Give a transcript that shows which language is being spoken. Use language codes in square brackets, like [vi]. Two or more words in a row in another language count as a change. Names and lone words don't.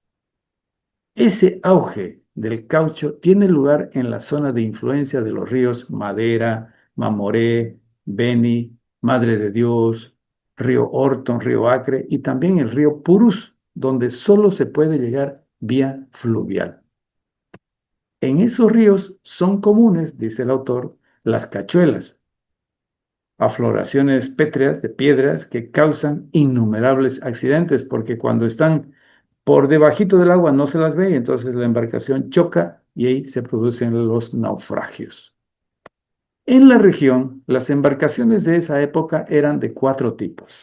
[es] Ese auge del caucho tiene lugar en la zona de influencia de los ríos Madera, Mamoré, Beni, Madre de Dios, río Orton, río Acre y también el río Purús, donde solo se puede llegar vía fluvial. En esos ríos son comunes, dice el autor, las cachuelas, afloraciones pétreas de piedras que causan innumerables accidentes, porque cuando están por debajito del agua no se las ve, y entonces la embarcación choca y ahí se producen los naufragios. En la región, las embarcaciones de esa época eran de 4 tipos.